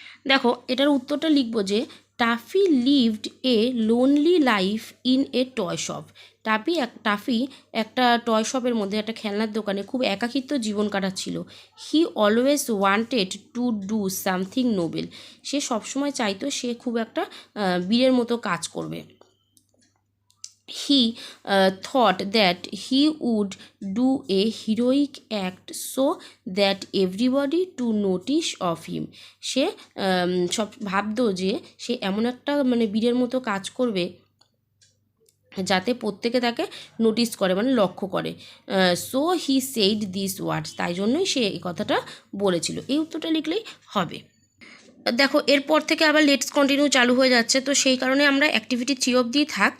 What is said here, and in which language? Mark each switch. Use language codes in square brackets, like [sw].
[bn] দেখো এটার উত্তরটা লিখবো যে [en] Taffy lived a lonely life in a toy shop. [bn] Toffee একটা টয় শপের মধ্যে, একটা খেলনার দোকানে খুব একাকিত্ব জীবন কাটাচ্ছিল। [en] He always wanted to do something noble. [bn] সে সবসময় চাইতো সে খুব একটা বীরের মতো কাজ করবে। [en] He thought that he would do a heroic act so that everybody to notice of him. [bn] সে সব ভাবতো যে সে এমন একটা মানে বীরের মতো কাজ করবে যাতে প্রত্যেকে তাকে নোটিস করে, মানে লক্ষ্য করে। [en] so he said this words, [bn] তাই জন্যই সে এই কথাটা বলেছিল। এই উত্তরটা লিখলেই হবে। দেখো এরপর থেকে আবার লেটস কন্টিনিউ চালু হয়ে যাচ্ছে, তো সেই কারণে আমরা অ্যাক্টিভিটি 3 অবধি থাক।